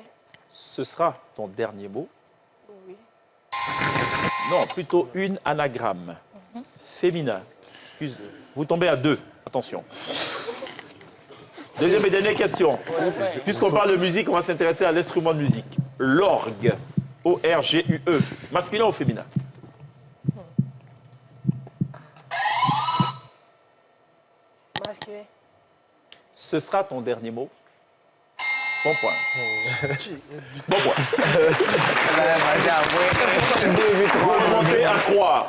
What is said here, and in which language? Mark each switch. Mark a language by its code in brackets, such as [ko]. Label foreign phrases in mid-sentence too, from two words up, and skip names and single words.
[fr] Ce sera ton dernier mot. Oui. Non, plutôt une anagramme. Féminin. Excuse, vous tombez à 2. Attention. Deuxième et dernière question. Puisqu'on parle de musique, on va s'intéresser à l'instrument de musique. L'orgue. O-R-G-U-E. Masculin ou féminin? Masculin. Ce sera ton dernier mot. Bon point. Bon point. Vous remontez à 3.